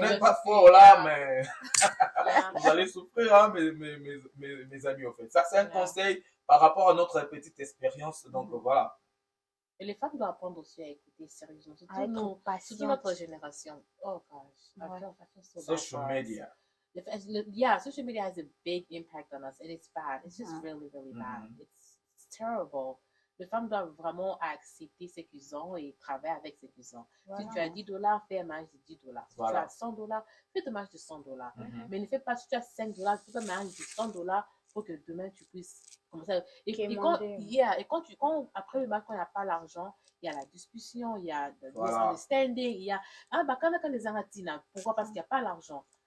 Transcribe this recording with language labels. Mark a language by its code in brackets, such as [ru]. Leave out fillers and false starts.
[fr] n'êtes pas fort là, mais vous allez souffrir, hein, mes amis, en fait. Ça, c'est un conseil par rapport à notre petite expérience. Donc, voilà. Et les femmes doivent apprendre aussi à écouter sérieusement. Surtout notre génération. [en] Oh gosh. I feel so bad Social media. Yeah, social media has a big impact on us and it's bad. It's just really, really bad. It's terrible. [fr] Les femmes doivent vraiment accepter ce qu'ils ont et travailler avec ce qu'ils ont. Si tu as $10, fais un mariage de $10. Si tu as $100, fais un mariage de $100. Mais ne fais pas, si tu as $5, fais un mariage de $100 pour que demain tu puisses commencer. Et quand après le mariage, quand il n'y a pas l'argent, il y a la discussion, il y a le misunderstanding, il y a quand les Argentines, pourquoi? Parce qu'il n'y a pas l'argent.